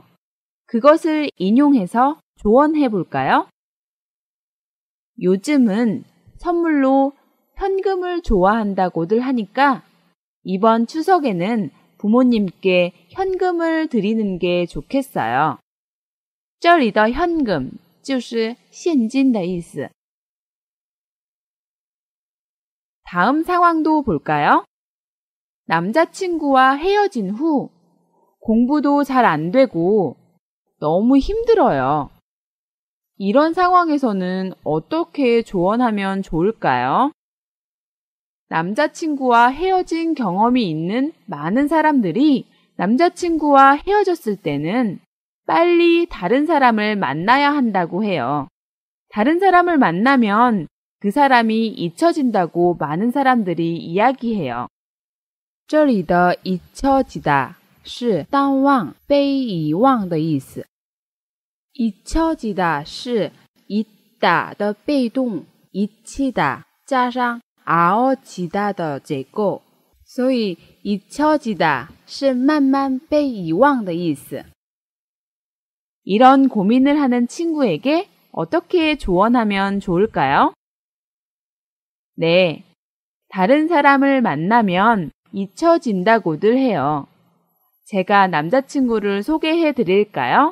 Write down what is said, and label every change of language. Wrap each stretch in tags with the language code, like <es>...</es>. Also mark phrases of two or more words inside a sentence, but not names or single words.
<ko>그것을 인용해서 조언해 볼까요? 요즘은 선물로 현금을 좋아한다고들 하니까 이번 추석에는 부모님께 현금을 드리는 게 좋겠어요.</ko> <zh>这里的현금就是现金的意思.</zh> <ko>다음 상황도 볼까요? 남자친구와 헤어진 후 공부도 잘 안 되고 너무 힘들어요. 이런 상황에서는 어떻게 조언하면 좋을까요? 남자친구와 헤어진 경험이 있는 많은 사람들이 남자친구와 헤어졌을 때는 빨리 다른 사람을 만나야 한다고 해요. 다른 사람을 만나면 그 사람이 잊혀진다고 많은 사람들이 이야기해요.</ko> <zh>这里的잊혀지다是淡忘、被遗忘的意思。잊혀지다是잊다的被动，잊히다加上아어지다的结构，所以잊혀지다是慢慢被遗忘的意思。</zh> <ko>이런 고민을 하는 친구에게 어떻게 조언하면 좋을까요? 네, 다른 사람을 만나면 잊혀진다고들 해요. 제가 남자친구를 소개해 드릴까요?</ko>